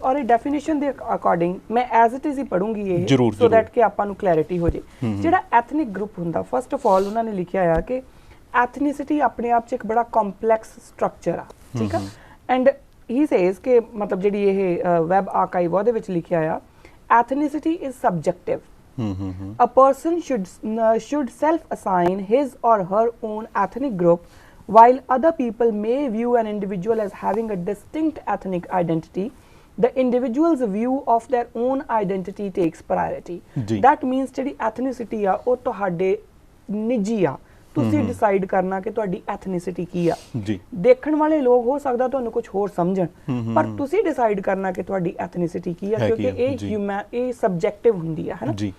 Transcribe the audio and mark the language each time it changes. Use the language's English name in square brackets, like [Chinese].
[Punjabi] ਔਰ ਇਹ ਡੈਫੀਨੇਸ਼ਨ ਦੇ ਅਕੋਰਡਿੰਗ ਮੈਂ [English] as it is [Punjabi] ਹੀ ਪੜੂੰਗੀ ਇਹ, [English] so that [Punjabi] ਕਿ ਆਪਾਂ ਨੂੰ ਕਲੈਰਿਟੀ ਹੋ ਜੇ। ਜਿਹੜਾ ਐਥਨਿਕ ਗਰੁੱਪ ਹੁੰਦਾ, [English] first of all [Punjabi] ਉਹਨਾਂ ਨੇ ਲਿਖਿਆ ਆ ਕਿ ਐਥਨੀਸਿਟੀ ਆਪਣੇ ਆਪ 'ਚ ਇੱਕ ਬੜਾ ਕੰਪਲੈਕਸ ਸਟਰਕਚਰ ਆ, ਠੀਕ ਆ। [English] and he says [Punjabi] ਕਿ ਮਤਲਬ ਜਿਹੜੀ ਇਹ ਵੈਬ ਆਰਕਾਈਵ ਉਹਦੇ ਵਿੱਚ ਲਿਖਿਆ ਆ, [English] Ethnicity is subjective. A person should self-assign his or her own ethnic group, while other people may view an individual as having a distinct ethnic identity. The individual's view of their own identity takes priority. That means [Punjabi] ਜਿਹੜੀ ethnicity ਆ ਉਹ ਤੁਹਾਡੇ ਨਿੱਜੀ ਆ, ਤੁਸੀਂ decide ਕਰਨਾ ਕਿ ਤੁਹਾਡੀ ਐਥਨੀਸਿਟੀ ਕੀ ਆ। ਦੇਖਣ ਵਾਲੇ ਲੋਕ ਹੋ ਸਕਦਾ ਤੁਹਾਨੂੰ ਕੁਝ ਹੋਰ ਸਮਝਣ, ਪਰ ਤੁਸੀਂ ਡਿਸਾਈਡ ਕਰਨਾ ਕਿ ਤੁਹਾਡੀ ਐਥਨੀਸਿਟੀ ਕੀ ਆ, ਕਿਉਂਕਿ ਇਹ ਸਬਜੈਕਟਿਵ ਹੁੰਦੀ ਆ, ਹੈ ਨਾ।